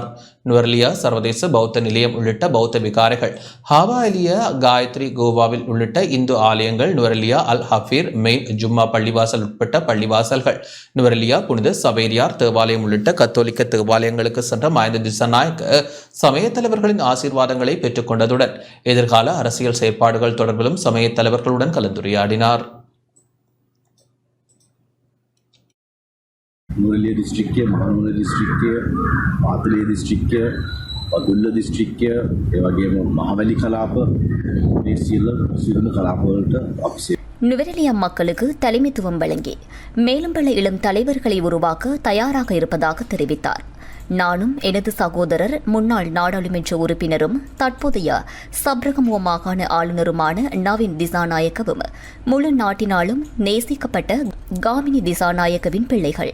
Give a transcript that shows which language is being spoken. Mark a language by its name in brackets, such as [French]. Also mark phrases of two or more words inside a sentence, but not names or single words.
[Tamil] நுவரெலியா சர்வதேச பௌத்த நிலையம் உள்ளிட்ட பௌத்த விகாரைகள், ஹாவாலியா, காயத்ரி, கோவாவில் உள்ளிட்ட இந்து ஆலயங்கள், நுவரெலியா அல் ஹஃபீர் மெயின் ஜும்மா பள்ளிவாசல் உட்பட்ட பள்ளிவாசல்கள், நுவரெலியா புனித சவேரியார் தேவாலயம் உள்ளிட்ட கத்தோலிக்க தேவாலயங்களுக்கு சென்ற மஹிந்த திசாநாயக்க சமய தலைவர்களின் ஆசீர்வாதங்களை பெற்றுக் கொண்டதுடன் எதிர்கால அரசியல் செயற்பாடுகள் தொடர்பிலும் சமய தலைவர்களுடன் கலந்துரையாடினார். [Sinhala] නුවරඑළිය දිස්ත්‍රික්කය, මහනුවර දිස්ත්‍රික්කය, මාතලේ දිස්ත්‍රික්කය, පදුල්ල දිස්ත්‍රික්කය, ඒ වගේම මහවැලි කලාප, මේ සියලුම කලාපවලට අපි [Tamil] நுவரெலியா மக்களுக்கு தலைமைத்துவம் வழங்கி மேலும் பல இளம் தலைவர்களை உருவாக்க தயாராக இருப்பதாக தெரிவித்தார். நானும் எனது சகோதரர் முன்னாள் நாடாளுமன்ற உறுப்பினரும் தற்போதைய சப்ரகமுவ மாகாண ஆளுநருமான நவீன் திசாநாயக்கவும் முழு நாட்டினாலும் நேசிக்கப்பட்ட காமினி திசாநாயக்கவின் பிள்ளைகள்.